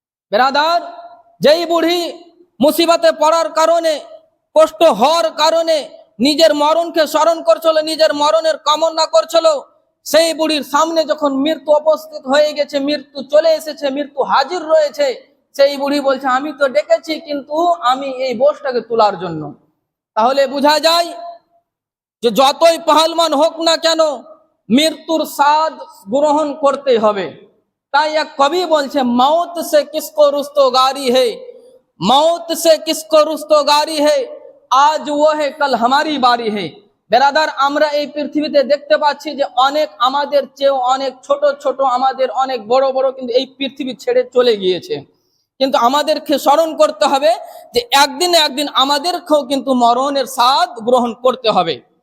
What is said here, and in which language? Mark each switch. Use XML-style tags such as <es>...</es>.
<bn>বেরাদার, যেই বুড়ি মুসিবতে পড়ার কারণে, কষ্ট হওয়ার কারণে নিজের মরণকে স্মরণ করছিল, নিজের মরণের কামনা করছিল, সেই বুড়ির সামনে যখন মৃত্যু উপস্থিত হয়ে গেছে, মৃত্যু চলে এসেছে, মৃত্যু হাজির রয়েছে, সেই বুড়ি বলছে, আমি তো ডেকেছি কিন্তু আমি এই বোঝটাকে তোলার জন্য। তাহলে বোঝা যায় যে যতই পহলমান হোক না কেন, মৃত্যুর স্বাদ গ্রহণ করতে হবে। তাই এক কবি বলছে,</bn> <hi>মौत से किसको रुस्तगारी है, मौत से किसको रुस्तगारी है, आज वो है कल हमारी बारी है।</hi> <bn>বেরাদার, আমরা এই পৃথিবীতে দেখতে পাচ্ছি যে অনেক আমাদের চেয়েও অনেক ছোট ছোট, আমাদের অনেক বড় বড় কিন্তু এই পৃথিবী ছেড়ে চলে গিয়েছে। কিন্তু আমাদেরকে স্মরণ করতে হবে যে একদিন না একদিন আমাদেরকেও কিন্তু মরণের স্বাদ গ্রহণ করতে হবে।</bn>